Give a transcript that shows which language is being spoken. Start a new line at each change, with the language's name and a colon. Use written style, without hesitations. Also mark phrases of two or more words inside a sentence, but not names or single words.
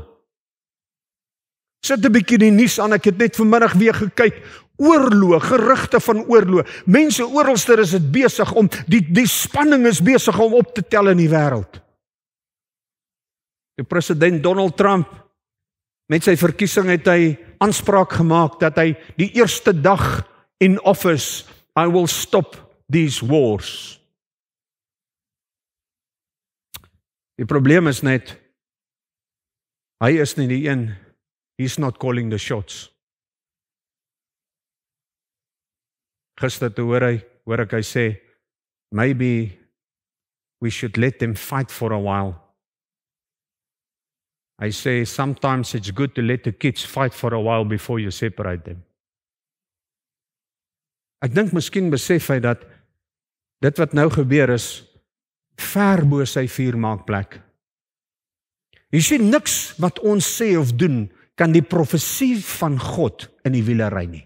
Afrikaans: Sit 'n bietjie die nuus aan, ek het net vanmiddag weer gekyk, oorlog, gerugte van oorlog. Mense oralster is dit besig om, die spanning is besig om op te tel in die wêreld. Die president Donald Trump, met sy verkiesing het hy aanspraak gemaak dat hy die eerste dag in office,
English: I will stop these wars.
Afrikaans: Die probleem is net, hy is nie die een,
English: he's not calling the shots.
Afrikaans: Gister te hoor ek hy sê,
English: maybe we should let them fight for a while. I say, sometimes it's good to let the kids fight for a while before you separate them.
Afrikaans: Ek dink miskien besef hy dat dit wat nou gebeur is, ver bo sy vuurmaakplek. Jy sien, niks wat ons sê of doen, kan die profesie van God in die wiele ry nie.